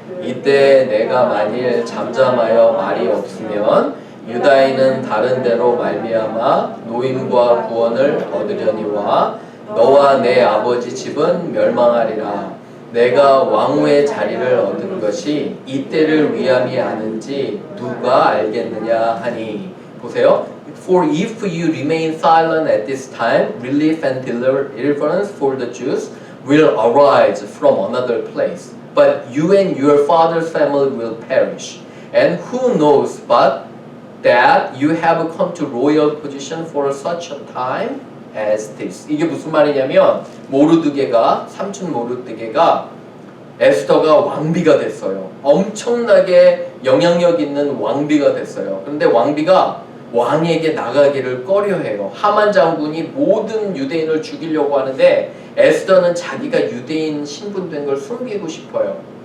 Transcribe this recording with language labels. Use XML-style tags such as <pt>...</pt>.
<ko>이때 내가 만일 잠잠하여 말이 없으면 유다인은 다른 데로 말미암아 노임과 구원을 얻으려니와 너와 내 아버지 집은 멸망하리라. 내가 왕후의 자리를 얻은 것이 이때를 위함이 아는지 누가 알겠느냐 하니. 보세요.</ko> <en>For if you remain silent at this time, relief and deliverance for the Jews will arise from another place. But you and your father's family will perish. And who knows but that you have come to royal position for such a time as this.</en> <ko>이게 무슨 말이냐면 모르드게가 삼촌 모르드게가 에스더가 왕비가 됐어요. 엄청나게 영향력 있는 왕비가 됐어요. 그런데 왕비가 왕에게 나가기를 꺼려해요. 하만 장군이 모든 유대인을 죽이려고 하는데 에스더는 자기가 유대인 신분된 걸 숨기고 싶어요.</ko>